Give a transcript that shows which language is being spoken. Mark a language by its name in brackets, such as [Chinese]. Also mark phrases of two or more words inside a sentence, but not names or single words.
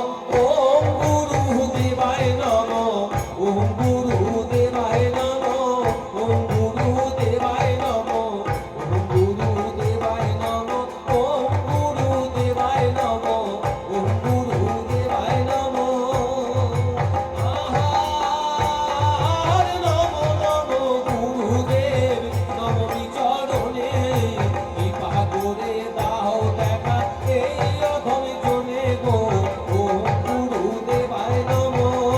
[Sanskrit] ওম গুরুদেবায় নমঃ। ওম গুরুদেবায় নমঃ। ওম গুরুদেবায় নমঃ। ওম গুরুদেবায় নমঃ। ওম গুরুদেবায় নমঃ। ওম গুরুদেবায় নমঃ। [Bangla] আহার নমো নমো গুরুদেব নমো চরণে, কৃপা করে দাও দেখা এই অধম জনে গো। [Sanskrit] ওম গুরুদেবায় নমঃ।